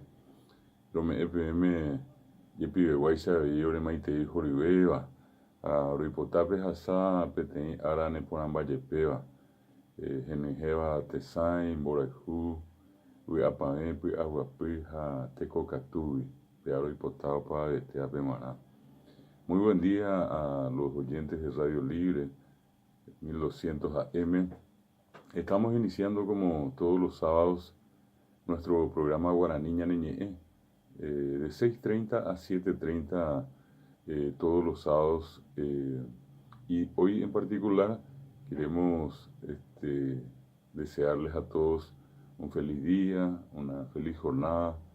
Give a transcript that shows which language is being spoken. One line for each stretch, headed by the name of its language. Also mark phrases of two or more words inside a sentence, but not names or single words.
Guarani: Rome'ẽ peẽme jepiveguáicha avei oremaitei horyvéva ha roipotápe hasã peteĩ ára neporãmbajepéva, henyhẽva tesãi, mborayhu, vy'apavẽ, py'aguapy ha tekokatúgui pea roipota opavavete ape marã.
Spanish: Muy buen día a los oyentes de Radio Libre 1200 AM. Estamos iniciando como todos los sábados nuestro programa Guaraní Ñane Ñe'ẽ, de 6:30 a 7:30 todos los sábados, y hoy en particular queremos desearles a todos un feliz día, una feliz jornada